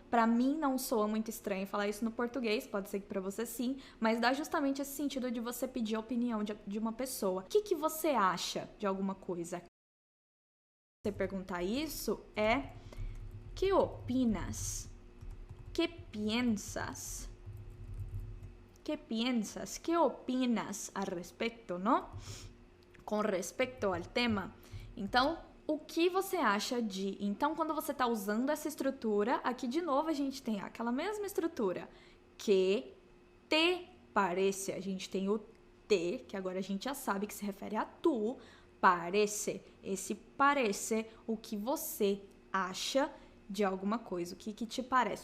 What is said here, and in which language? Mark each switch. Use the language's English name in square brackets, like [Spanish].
[Portuguese] Para mim não soa muito estranho falar isso no português, pode ser que para você sim, mas dá justamente esse sentido de você pedir a opinião de uma pessoa. O que você acha de alguma coisa? Você perguntar isso é: [Spanish] que opinas? ¿Qué piensas? ¿Qué piensas? ¿Qué opinas al respecto, no? [Portuguese] Com respecto ao tema. Então, o que você acha de? Então, quando você está usando essa estrutura, aqui de novo a gente tem aquela mesma estrutura. [Spanish] Que te parece? [Portuguese] A gente tem o te, que agora a gente já sabe que se refere a tu. Parece. Esse parece, o que você acha de alguma coisa. O que te parece?